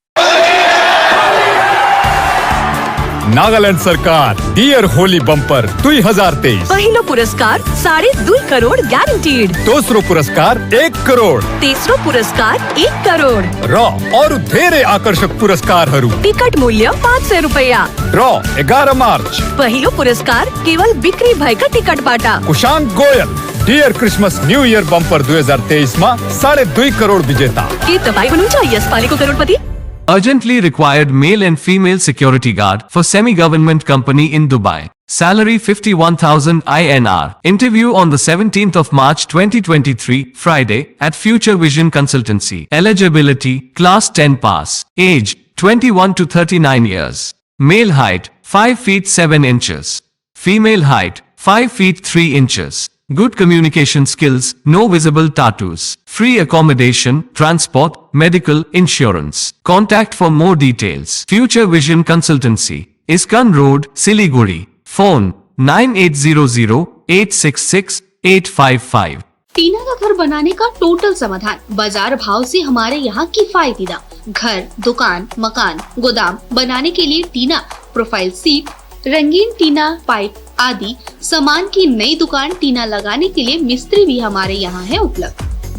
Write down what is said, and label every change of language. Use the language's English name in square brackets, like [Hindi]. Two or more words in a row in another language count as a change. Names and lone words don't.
[Nepali] नागालैंड सरकार डियर होली बम्पर 2023। पहिलो पुरस्कार 2.5 करोड़ गारंटीड। दूसरो पुरस्कार 1 करोड़। तेसरो पुरस्कार 1 करोड़। ड्रॉ और धेरे आकर्षक पुरस्कार हरू। टिकट मूल्य 500 रुपया। ड्रॉ 11 मार्च। पहिलो पुरस्कार केवल बिक्री भय का टिकट बाटा। [Hindi] कुशांक गोयल डियर क्रिसमस न्यू ईयर बम्पर 2023 में 2.5 करोड़ विजेता [Nepali] के तपाई हुनुहुन्छ यसपालिको करोडपति। [English] Urgently required male and female security guard for semi-government company in Dubai. Salary 51,000 INR. Interview on the 17th of March 2023, Friday, at Future Vision Consultancy. Eligibility, Class 10 pass. Age, 21 to 39 years. Male height, 5 feet 7 inches. Female height, 5 feet 3 inches. Good communication skills, no visible tattoos. Free accommodation, transport, medical, insurance. Contact for more details. Future Vision Consultancy. Iskan Road, Siliguri. Phone 9800-866-855. [Hindi] टीना का घर बनाने का टोटल समाधान बाजार भाव से हमारे यहाँ किफायती दाम। घर, दुकान, मकान, गोदाम बनाने के लिए टीना, [English] profile sheet, [Hindi] रंगीन टीना, पाइप आदि सामान की नई दुकान टीना लगाने के लिए मिस्त्री भी हमारे यहाँ है उपलब्ध।